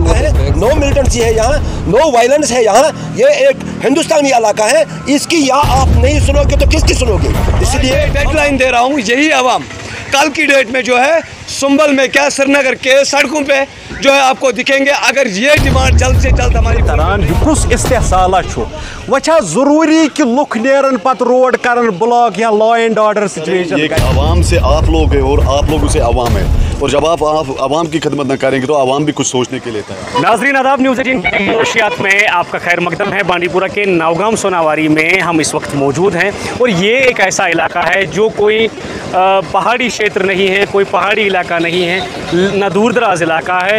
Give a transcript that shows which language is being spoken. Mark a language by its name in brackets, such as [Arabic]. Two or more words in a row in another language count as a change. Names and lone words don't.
[English] no militancy [Hindi] है यहाँ, [English] no violence [Hindi] है यहाँ। ये एक हिंदुस्तानी इलाका है, इसकी यहाँ आप नहीं सुनोगे तो किसकी सुनोगे। इसलिए डेडलाइन दे रहा हूँ, यही आवाम कल की डेट में जो है सुंबल में क्या श्रीनगर के सड़कों पे जो है आपको दिखेंगे। अगर ये डिमांड जल्द से जल्द हमारी [Kashmiri] कुस इस्तेहसाला वह जरूरी कि लुक नेरन पत रोड करन ब्लॉक या [English] law and order situation. [Hindi] ये आवाम से आप लोग हैं और आप लोगों से आवाम है, और जब आप आवाम की खिदमत न करेंगे तो आवाम भी कुछ सोचने के लिए तैयार। नाज़रीन आदाब, न्यूज़ 18 नशियात में आपका खैर मकदम है। बांडीपुरा के नौगाम सोनावारी में हम इस वक्त मौजूद हैं और ये एक ऐसा इलाका है जो कोई पहाड़ी क्षेत्र नहीं है, कोई पहाड़ी इलाका नहीं है, न दूर दराज इलाका है।